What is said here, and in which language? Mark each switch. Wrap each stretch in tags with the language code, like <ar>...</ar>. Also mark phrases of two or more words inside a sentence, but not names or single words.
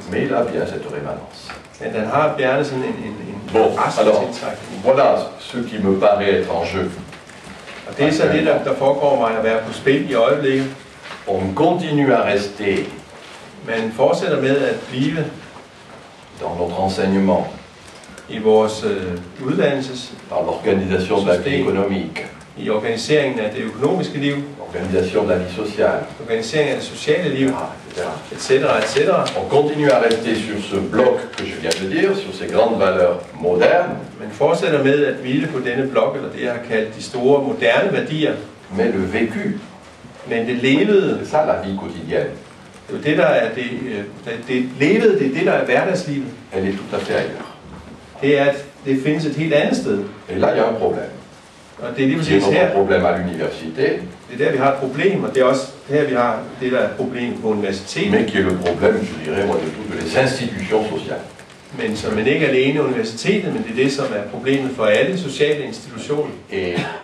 <fr>mais il a bien cette rémanence.</fr> <da>men den har gerne sådan en</da> <fr>Bon,</fr> <da>rest af</da> <fr>alors,</fr> <da>tiltrækning.</da> <fr>voilà ce qui me paraît être en jeu.</fr> <da>Og det er så det, der foregår mig at være på spil i øjeblikket.</da> <fr>On continue à rester</fr> <da>Man fortsætter med at blive</da> <fr>dans notre enseignement,</fr> <da>i vores uddannelses,</da> <fr>dans l'organisation de la vie économique,</fr> <da>i organiseringen af det økonomiske liv,</da> <fr>l'organisation de la vie sociale,</fr> <da>organiseringen af det sociale liv,</da> <fr>etc.</fr> <da>etc.</da> <fr>On continue à rester sur ce bloc que je viens de dire, sur ces grandes valeurs modernes,</fr> <da>Man fortsætter med at hvile på denne blok, eller det jeg har kaldt de store moderne værdier,</da> <fr>mais le vécu,</fr> <da>men det levede,</da> <fr>c'est ça la vie quotidienne,</fr> <da>det er jo det, der er det levede, det er det, der er hverdagslivet.</da> <fr>elle est tout à fait ailleurs.</fr> <da>Det er, at det findes et helt andet sted.</da> <fr>Et là, il y a un problème.</fr> <da>Og det er lige</da> <fr>C'est</fr> <da>præcis her,</da> <fr>notre problème à l'université,</fr> <da>det er der, vi har et problem, og det er også her, vi har det, der er et problem på universitetet.</da> <fr>mais qui est le problème, je dirais, moi, de toutes les institutions sociales.</fr> <da>Men som ikke alene universitetet, men det er det, som er problemet for alle sociale institutioner.</da> <fr>Et</fr>